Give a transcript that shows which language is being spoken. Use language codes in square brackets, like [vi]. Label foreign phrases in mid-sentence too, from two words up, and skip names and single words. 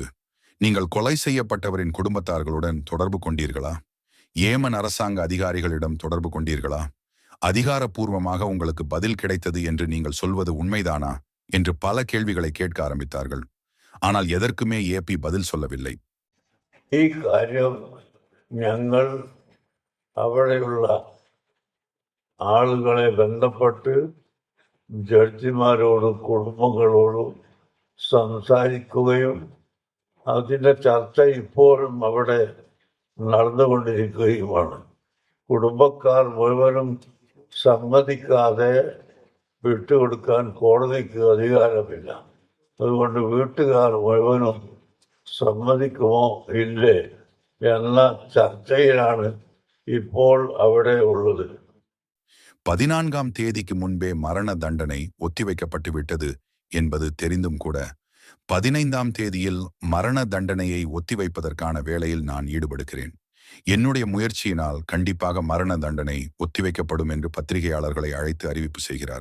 [ta] நீங்கள் கொலை செய்யப்பட்டவரின் குடும்பத்தார்களுடன் தொடர்பு கொண்டீர்களா? ஏமன் அரசாங்க அதிகாரிகளிடம் தொடர்பு கொண்டீர்களா? அதிகாரப்பூர்வமாக உங்களுக்கு பதில் கிடைத்தது என்று நீங்கள் சொல்வது உண்மைதானா என்று பல கேள்விகளை கேட்க ஆரம்பித்தார்கள். ஆனால் எதற்குமே ஏபி பதில் சொல்லவில்லை. [ml] ഈ കാര്യം ഞങ്ങൾ അവിടെയുള്ള ആളുകളെ ബന്ധപ്പെട്ട് ജഡ്ജിമാരോടും കുടുംബങ്ങളോടും സംസാരിക്കുകയും അതിൻ്റെ ചർച്ച ഇപ്പോഴും അവിടെ നടന്നുകൊണ്ടിരിക്കുകയുമാണ്. കുടുംബക്കാർ മുഴുവനും സമ്മതിക്കാതെ വിട്ടുകൊടുക്കാൻ കോടതിക്ക് അധികാരമില്ല. അതുകൊണ്ട് വീട്ടുകാർ മുഴുവനും സമ്മതിക്കുമോ ഇല്ലേ എന്ന ചർച്ചയിലാണ് ഇപ്പോൾ അവിടെ ഉള്ളത്. [ta] 14ஆம் தேதிக்கு முன்பே மரண தண்டனை ஒத்திவைக்கப்பட்டு விட்டது என்பது தெரிந்தும் கூட 15ஆம் தேதியில் மரண தண்டனையை ஒத்திவைப்பதற்கான வேலையில் நான் ஈடுபடுகிறேன். என்னுடைய முயற்சியினால் கண்டிப்பாக மரண தண்டனை ஒத்திவைக்கப்படும் என்று பத்திரிகையாளர்களை அழைத்து அறிவிப்பு செய்கிறார்.